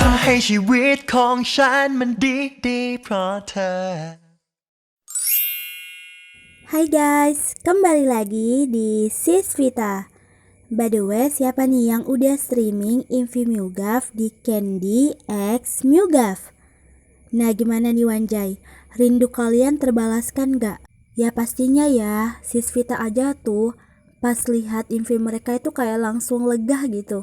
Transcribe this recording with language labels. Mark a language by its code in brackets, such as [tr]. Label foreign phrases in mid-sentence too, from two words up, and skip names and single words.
[th] ให้ชีวิตของฉันมันดีเพราะเธอ [id] Hai guys, kembali lagi di Sis Vita. [en] By the way, [id] siapa nih yang udah streaming Invi Mugaf di Candy X Mugaf? Nah gimana nih Wanjay, rindu kalian terbalaskan gak? Ya pastinya ya, Sis Vita aja tuh pas lihat Invi mereka itu kayak langsung lega gitu.